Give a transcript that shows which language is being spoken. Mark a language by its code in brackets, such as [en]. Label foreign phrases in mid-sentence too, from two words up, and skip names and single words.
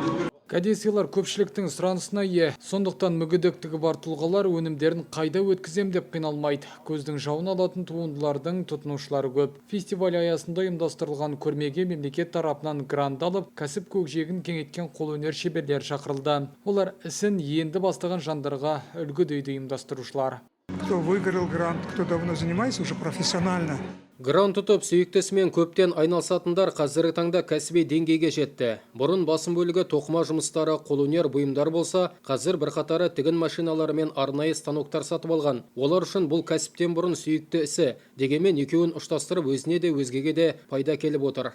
[kk] Кәдесыйлар көпшіліктің сұранысына ие. Сондықтан мүгедектігі бар тұлғалар өнімдерін қайда өткізем деп қиналмайды. Көздің жауын алатын туындылардың тұтынушылары көп. Фестиваль аясында ұйымдастырылған көрмеге мемлекет тарапынан грант алып, кәсіп көкжиегін кеңейткен қолөнер шеберлері шақырылды. Олар ісін енді бастаған жандарға үлгі дейді ұйымдастырушылар. [ru] Кто выиграл грант, кто давно занимается уже профессионально. [kk] Грант ұтып сүйіктісімен көптен айналысатындар қазіргі таңда кәсіби деңгейге жетті. Бұрын басым бөлігі тоқыма жұмыстары, қолөнер бұйымдар болса, қазір бірқатары тігін машиналары мен арнайы станоктар сатып алған. Олар үшін бұл кәсіптен бұрын сүйікті ісі, дегенмен екеуін ұштастырып өзіне де өзгеге де пайда келіп отыр.